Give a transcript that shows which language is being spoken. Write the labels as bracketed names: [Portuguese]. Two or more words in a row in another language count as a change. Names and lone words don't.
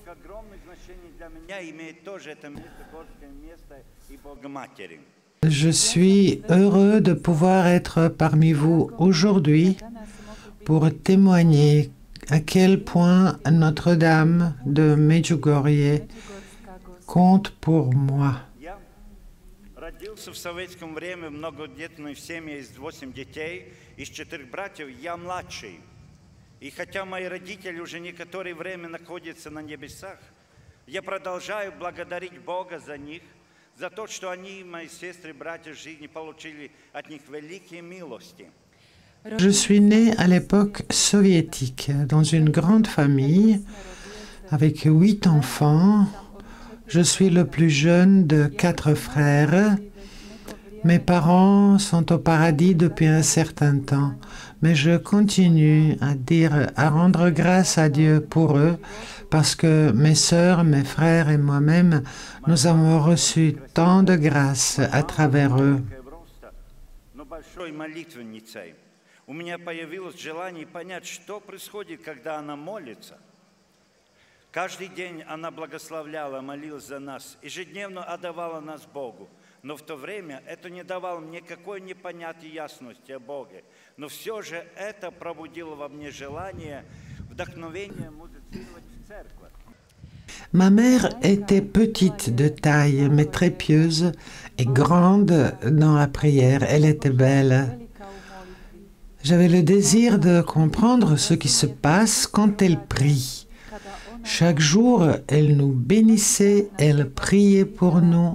[French] Je suis heureux de pouvoir être parmi vous aujourd'hui pour témoigner à quel point Notre-Dame de Medjugorje compte pour moi. [Russian] Родился в советском время в многодетной семье из 8 детей, из 4 братьев, я младший. И хотя мои родители уже некоторое время находятся на небесах, я продолжаю благодарить Бога за них, за то, что они, мои сестры и братья в жизни, получили от них великие милости. [French] Je suis né à l'époque soviétique, dans une grande famille, avec 8 enfants. Je suis le plus jeune de 4 frères. Mes parents sont au paradis depuis un certain temps, mais je continue à rendre grâce à Dieu pour eux, parce que mes sœurs, mes frères et moi-même, nous avons reçu tant de grâce à travers eux. [Russian] У меня появилось желание понять, что происходит, когда она молится. Каждый день она благословляла, молилась за нас, ежедневно отдавала нас Богу. Но в то время это не давало мне никакой непонятной ясности о Боге. Но все же это пробудило во мне желание, вдохновение музицировать в церкви. [French] Ma mère était petite de taille, mais très pieuse et grande dans la prière. Elle était belle. J'avais le désir de comprendre ce qui se passe quand elle prie. Chaque jour, elle nous bénissait, elle priait pour nous.